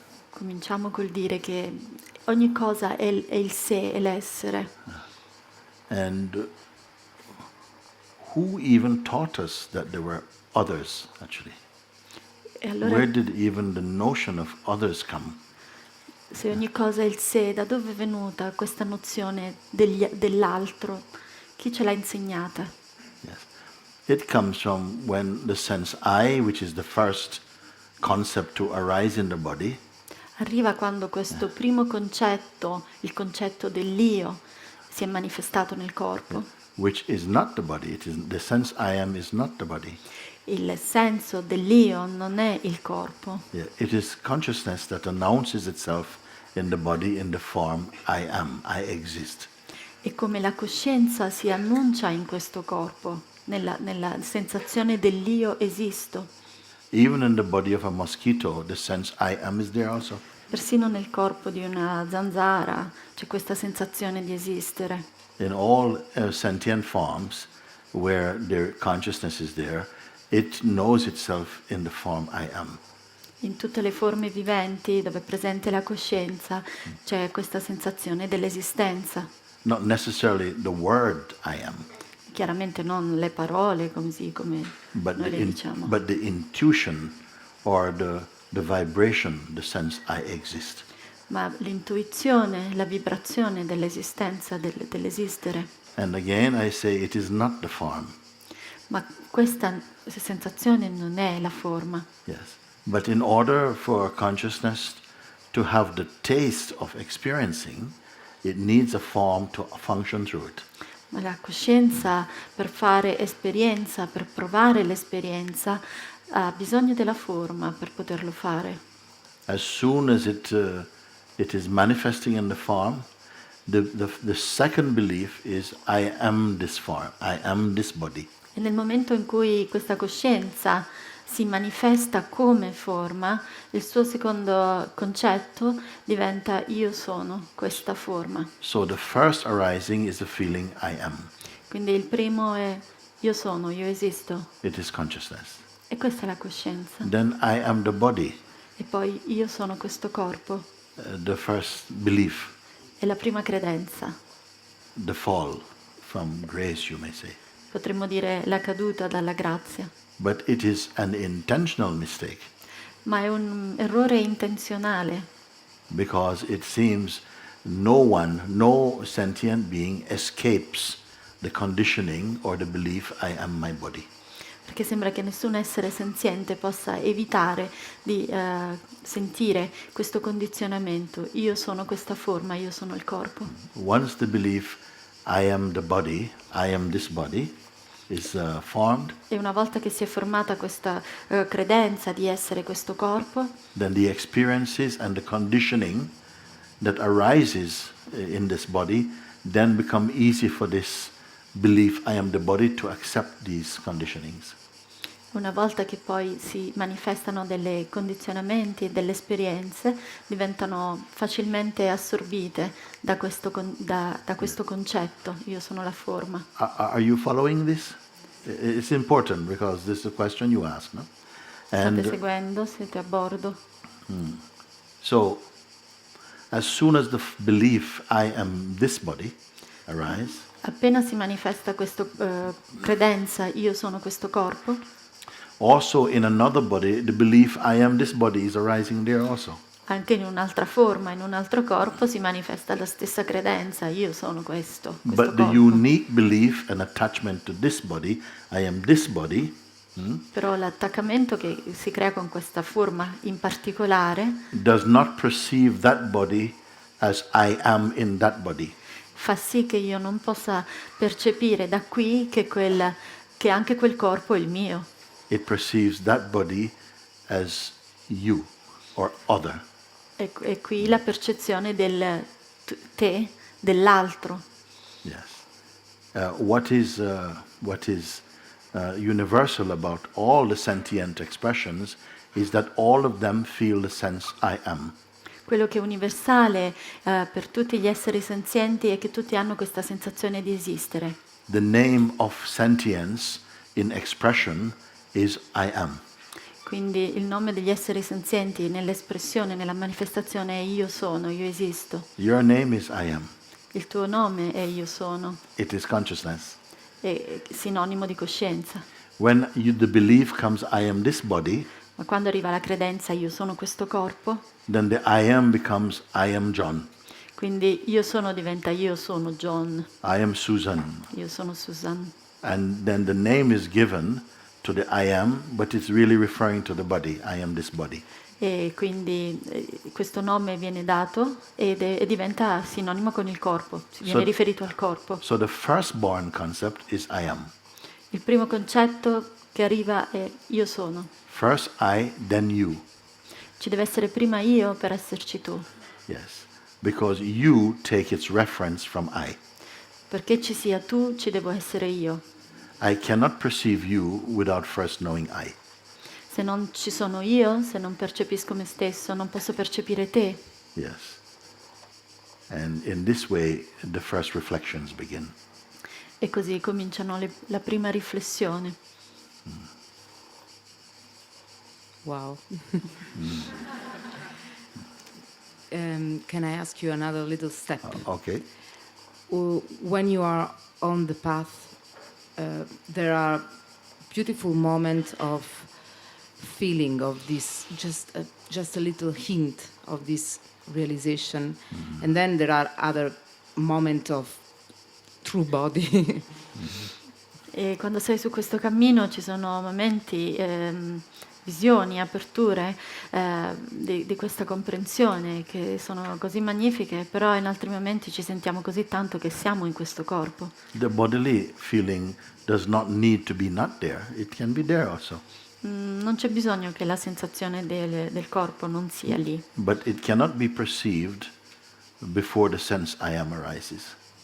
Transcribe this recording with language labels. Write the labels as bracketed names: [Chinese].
[Italian] Cominciamo col dire che ogni cosa è il sé, è l'essere. [English] And who even taught us that there were others, actually? [Italian] E allora, [English] Where did even the notion of others come? [Italian] se ogni cosa è il sé, da dove è venuta questa nozione dell'altro? Chi ce l'ha insegnata? [English] Yes. It comes from when the sense I, which is the first concept to arise in the body, [Italian] Arriva quando questo primo concetto, il concetto dell'io, si è manifestato nel corpo. [English] which is not the body. It is the sense I am is not the body. [Italian] Il senso dell'io non è il corpo. [English] Yeah. It is consciousness that announces itself in the body in the form I am, I exist. [Italian] E come la coscienza si annuncia in questo corpo, nella sensazione dell'io esisto. [English] Even in the body of a mosquito, the sense I am is there also. [Italian] Persino nel corpo di una zanzara c'è questa sensazione di esistere. [English] In all sentient forms where their consciousness is there, it knows itself in the form I am. [Italian] In tutte le forme viventi dove è presente la coscienza c'è questa sensazione dell'esistenza. [English] Not necessarily the word I am, [Italian] Chiaramente non le parole così come [English] but [Italian] noi le diciamo, [English] but the intuition or the vibration, the sense I exist. [Italian] ma l'intuizione, la vibrazione dell'esistenza, dell'esistere. [English] And again I say it is not the form. [Italian] Ma questa sensazione non è la forma. [English] Yes. But in order for consciousness to have the taste of experiencing, it needs a form to function through it. [Italian] Ma la coscienza, per fare esperienza, per provare l'esperienza, ha bisogno della forma per poterlo fare. [English] As soon as it is manifesting in the form, the second belief is I am this form, I am this body. [Italian] E nel momento in cui questa coscienza si manifesta come forma, il suo secondo concetto diventa io sono questa forma. [English] So the first arising is the feeling I am. [Italian] Quindi il primo è io sono, io esisto. [English] It is consciousness. [Italian] E questa è la coscienza. [English] Then I am the body, [Italian] E poi io sono questo corpo. [English] the first belief, [Italian] È la prima credenza. [English] the fall from grace, you may say. [Italian] Potremmo dire la caduta dalla grazia. [English] But it is an intentional mistake [Italian] Ma è un errore intenzionale, [English] because it seems no sentient being escapes the conditioning or the belief I am my body. [Italian] perché sembra che nessun essere senziente possa evitare di sentire questo condizionamento. Io sono questa forma, io sono il corpo. [English] Once the belief I am the body, I am this body is formed, [Italian] E una volta che si è formata questa credenza di essere questo corpo, [English] then the experiences and the conditioning that arises in this body then become easy for this belief I am the body to accept these conditionings. [Italian] una volta che poi si manifestano dei condizionamenti e delle esperienze, diventano facilmente assorbite da questo concetto, io sono la forma. [English] Are you following this? It's important because this is a question you ask, no? [Italian] State seguendo? Siete a bordo? [English] So, as soon as the belief I am this body arises, [Italian] Appena si manifesta questa credenza, io sono questo corpo, [English] also in another body, the belief I am this body is arising there also. [Italian] anche in un'altra forma, in un altro corpo, si manifesta la stessa credenza, io sono questo [English] But the [Italian] corpo. [English] unique belief and attachment to this body, I am this body, [Italian] Però l'attaccamento che si crea con questa forma in particolare [English] does not perceive that body as I am in that body. [Italian] fa sì che io non possa percepire da qui che anche quel corpo è il mio. [English] It perceives that body as you or other. [Italian] E qui la percezione del te, dell'altro. [English] Yes. What is universal about all the sentient expressions is that all of them feel the sense I am. [Italian] Quello che è universale per tutti gli esseri senzienti è che tutti hanno questa sensazione di esistere. [English] The name of sentience in expression is I am. [Italian] Quindi il nome degli esseri senzienti nell'espressione, nella manifestazione è io sono, io esisto. [English] Your name is I am. [Italian] Il tuo nome è io sono, [English] It is consciousness. [Italian] è sinonimo di coscienza. [English] When the belief comes I am this body, [Italian] Ma quando arriva la credenza io sono questo corpo, [English] then the I am becomes I am John. [Italian] quindi io sono diventa io sono John, [English] I am Susan. [Italian] io sono Susan. [English] And then the name is given to the I am, but it's really referring to the body. I am this body. [Italian] E quindi questo nome viene dato e diventa sinonimo con il corpo, viene riferito al corpo. [English] So the firstborn concept is I am. [Italian] Il primo concetto che arriva è io sono. [English] First I, then you. [Italian] Ci deve essere prima io per esserci tu. [English] Yes. Because you take its reference from I. [Italian] Perché ci sia tu, ci devo essere io. [English] I cannot perceive you without first knowing I. [Italian] Se non ci sono io, se non percepisco me stesso, non posso percepire te. [English] Yes. And in this way, the first reflections begin. [Italian] E così cominciano la prima riflessione. [English] Wow. Can I ask you another little step? Okay. When you are on the path, there are beautiful moments of feeling of this, just a little hint of this realization, and then there are other moments of true body. [Italian] E quando sei su questo cammino ci sono momenti, visioni, aperture di questa comprensione che sono così magnifiche, però in altri momenti ci sentiamo così tanto che siamo in questo corpo. [English] The bodily feeling does not need to be not there. It can be there also. [Italian] Non c'è bisogno che la sensazione del corpo non sia lì, [English] But it cannot be perceived before the sense I am arises.